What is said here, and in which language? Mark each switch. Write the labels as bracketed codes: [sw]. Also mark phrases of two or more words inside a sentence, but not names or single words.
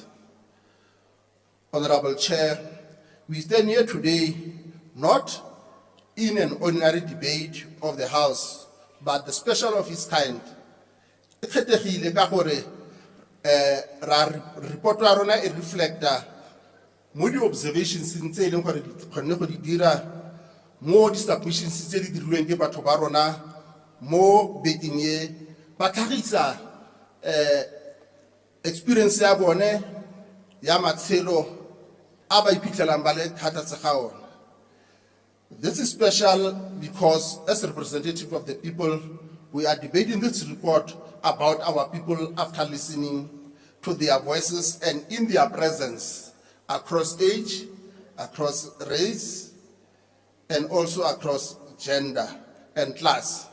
[en] Honorable Chair, we stand here today not in an ordinary debate of the House, but the special of its kind. [tn] Report wa rona e reflecta mo di observations tse e leng gore di kgonne go di dira mo di submissions tse di dirilweng ke batho ba rona mo bekeng e ba tlhagisa experience ya bone ya matshelo a ba iphitlhelang ba le thata tse ga ona. [en] This is special because as a representative of the people, we are debating this report about our people after listening to their voices and in their presence across age, across race, and also across gender and class.